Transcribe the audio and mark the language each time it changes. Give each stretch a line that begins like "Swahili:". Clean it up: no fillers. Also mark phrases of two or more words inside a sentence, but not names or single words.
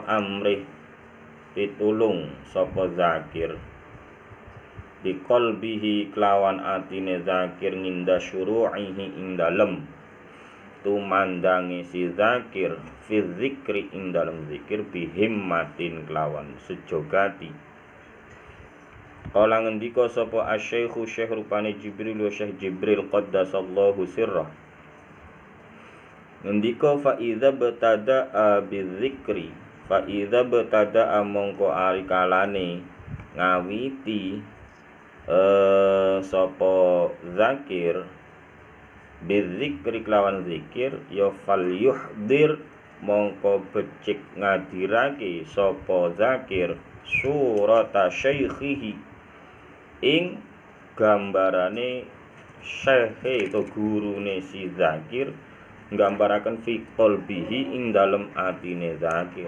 Javanese: amrih pitulung sapa zakir
Arabic: في قلبه
Javanese: kelawan atine zakir
Arabic: عند شروعه
Javanese: ing dalem tumandangi si zakir
Arabic: في ذكر
Javanese: ing dalem zikir bihimmatin kelawan sejogati. Kala ngendika sapa asy-syaikhu syekh rupane Jibril wa Syekh Jibril
Arabic: قدس الله سره,
Javanese: ngendika
Arabic: فإذا ابتدأ بالذكر, فإذا ابتدأ
Javanese: mongko ari kalane ngawiti sapa zakir bizikri kelawan zikir ya
Arabic: فليحضر
Javanese: mongko becik ngadirake sapa zakir
Arabic: صورة شيخه
Javanese: ing gambarane syekhe atau gurune si zakir, nggambaraken
Arabic: في قلبه
Javanese: ing dalem atine zakir.